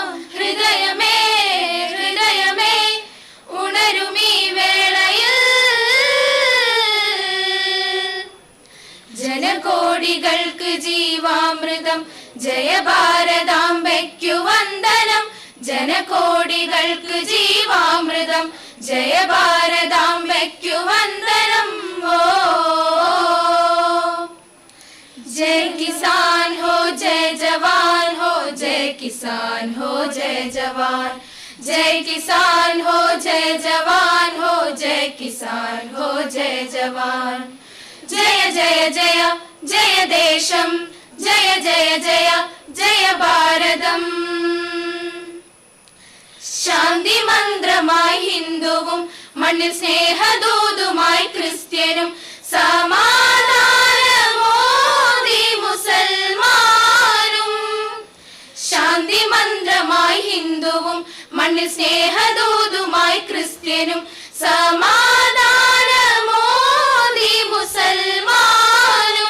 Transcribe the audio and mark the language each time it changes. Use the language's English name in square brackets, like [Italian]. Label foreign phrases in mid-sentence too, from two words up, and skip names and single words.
[Malayalam] ഹൃദയമേ ഹൃദയമേ ഉണരുമീ വേളയിൽ ജനകോടികൾക്ക് ജീവാമൃതം ജയ ഭാരതാംബയ്ക്കു വന്ദനം. ജനകോടികൾക്ക് ജീവാമൃതം ജയ ഭാരതാംബയ്ക്കു വന്ദനം. [Hindi] ഓ जय किसान हो जय जवान हो, जय किसान हो जय जवान. जय किसान हो जय जवान हो, जय किसान हो जय जवान. जय जय जय जय देशम, जय जय जय जय भारतम. [Malayalam] ശാന്തി മന്ത്രമായി ഹിന്ദുവും മണ്ണിൽ സ്നേഹദൂതുമായി ക്രിസ്ത്യനും സമാധാനമോദി മുസൽമാനും. ശാന്തി മന്ത്രമായി ഹിന്ദുവും മണ്ണിൽ സ്നേഹദൂതുമായി ക്രിസ്ത്യനും സമാധാനമോദി മുസൽമാനും.